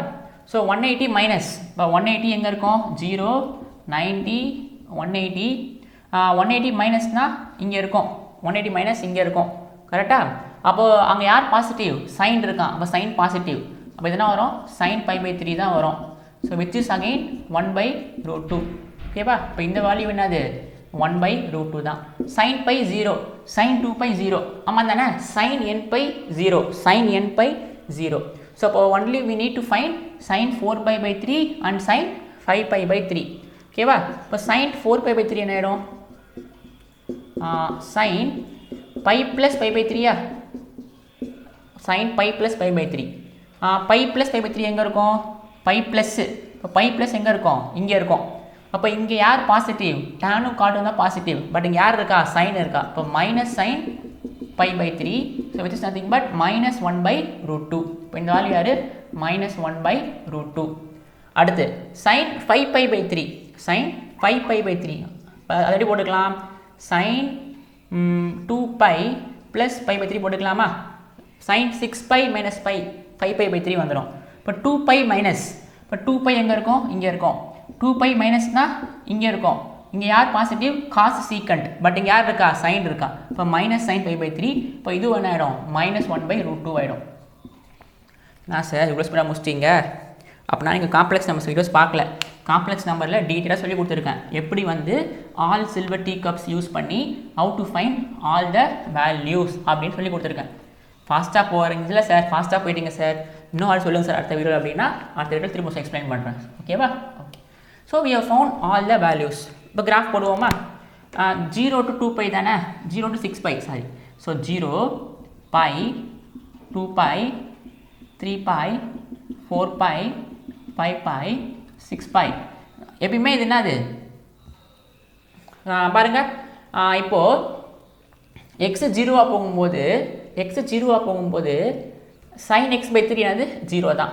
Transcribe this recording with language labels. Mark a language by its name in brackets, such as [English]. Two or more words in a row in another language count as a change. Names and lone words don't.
[Tamil] ஸோ 180 மைனஸ். இப்போ 180 எங்கே இருக்கும்? 0 90 180. 180 மைனஸ்னால் இங்கே இருக்கும். 180 மைனஸ் இங்கே இருக்கும். கரெக்டாக? அப்போது அங்கே யார் பாசிட்டிவ்? சைன் இருக்கான். அப்போ சைன் பாசிட்டிவ். அப்போ இதெல்லாம் வரும் sin pi by 3 தான் வரும். [English] so which is again 1 by root 2. [Tamil] ஓகேவா? இப்போ இந்த வேல்யூ என்னது? 1 by root 2 தான். sin pi 0 sin 2 pi 0. ஆமாம் தானே? sin n pi 0 sin n pi 0. [English] ஸோ அப்போ ஒன்லி we need to find sin 4 pi by 3 and sin 5 pi by 3. [Tamil] ஓகேவா? இப்போ sin 4 pi by 3 என்ன ஆகிடும்? sin pi plus pi by 3 sin pi plus pi by 3. pi plus pi by 3 எங்கே இருக்கும்? pi plus. இப்போ pi plus எங்கே இருக்கும்? இங்கே இருக்கும். அப்போ இங்கே யார் பாசிட்டிவ்? டேனும் காட்டும் தான் பாசிட்டிவ். பட் இங்கே யார் இருக்கா? சைன் இருக்கா. இப்போ மைனஸ் சைன் pi by 3. [English] so which is nothing but minus 1 by root 2. [Tamil] இப்போ இந்த வேல்யூ யார்? மைனஸ் 1 by root 2. அடுத்து sin 5 pi by 3 sin 5 pi by 3 அதை எப்படி போட்டுக்கலாம்? sin 2 pi plus pi by 3 போட்டுக்கலாமா? sin 6 pi minus pi 5 pi by 3 வந்துடும். இப்போ 2 pi minus. இப்போ 2 pi எங்கே இருக்கும்? இங்கே இருக்கும். 2 pi மைனஸ்னால் இங்கே இருக்கும். இங்கே யார் பாசிட்டிவ்? காசு சீக்கண்ட். பட் இங்கே யார் இருக்கா? சைன் இருக்கா. இப்போ மைனஸ் சைன் 5 by 3. இப்போ இது என்ன ஆகிடும்? மைனஸ் 1 by root 2 ஆகிடும். நான் சார் இவ்வளோ ஸ்பீடாக முடிச்சிட்டிங்க அப்படின்னா நீங்கள் [English] complex numbers videos [Tamil] பார்க்கல. [English] complex number-il [Tamil] டீட்டெயிலாக சொல்லி கொடுத்துருக்கேன். எப்படி வந்து [English] All Silver Tea Cups use [Tamil] பண்ணி [English] how to find all the values [Tamil] அப்படின்னு சொல்லி கொடுத்துருக்கேன். ஃபாஸ்ட்டாக போகிறீங்களா சார்? ஃபாஸ்ட்டாக போயிட்டீங்க சார், இன்னும் ஆள் சொல்லுங்கள் சார் அடுத்த வீடியோ அப்படின்னா அடுத்த வீடியோ திரும்ப எக்ஸ்பிளைன் பண்ணுறேன். [English] ஓகேவா? ஓகே. so we have found all the values. [Tamil] இப்போ கிராஃப் போடுவோமா? 0 to 2 pi தானே? [English] 0 to 6 pi சாரி. ஸோ 0 pi 2 pi 3 pi 4 pi 5 pi 6 pi. [Tamil] எப்பயுமே இது என்னது பாருங்கள். இப்போது எக்ஸு 0வாக போகும்போது sin x by 3 என்னது 0 தான்.